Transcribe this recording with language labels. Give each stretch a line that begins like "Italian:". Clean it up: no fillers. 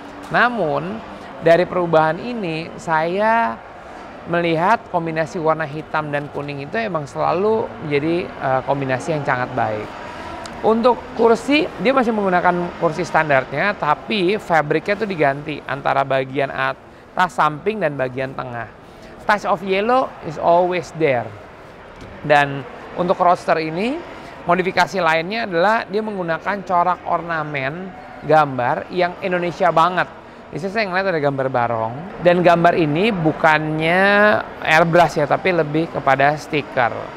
Indonesian: Namun dari perubahan ini saya melihat kombinasi warna hitam dan kuning itu emang selalu menjadi kombinasi yang sangat baik. Untuk kursi, dia masih menggunakan kursi standarnya, tapi fabriknya tuh diganti antara bagian atas, samping, dan bagian tengah.
English: Touch of yellow is always there.
Indonesian: Dan untuk roadster ini, modifikasi lainnya adalah dia menggunakan corak ornamen gambar yang Indonesia banget. Di sini saya ngeliat ada gambar barong. Dan gambar ini bukannya airbrush ya, tapi lebih kepada stiker.